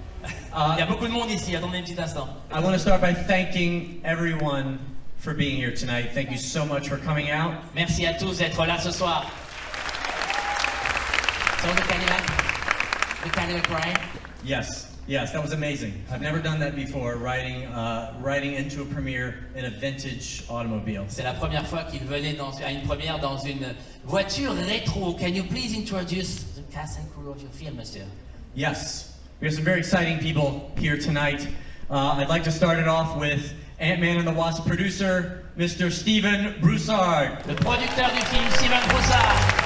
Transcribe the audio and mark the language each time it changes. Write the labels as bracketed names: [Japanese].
[French] Il y a beaucoup de monde ici, attendez un petit instant. [English] I want to start by thanking everyone for being here tonight. Thank you so much for coming out. [French] Merci à tous d'être là ce soir. [English] So the Cadillac ride? Yes, that was amazing. I've never done that before, riding into a premiere in a vintage automobile. [French] C'est la première fois qu'il venait à une première dans une voiture rétro. [English] Can you please introduce the cast and crew of your film, monsieur? Yes, we have some very exciting people here tonight. I'd like to start it off with Ant-Man and the Wasp producer, Mr. Steven Broussard. [French] Le producteur du film, Steven Broussard.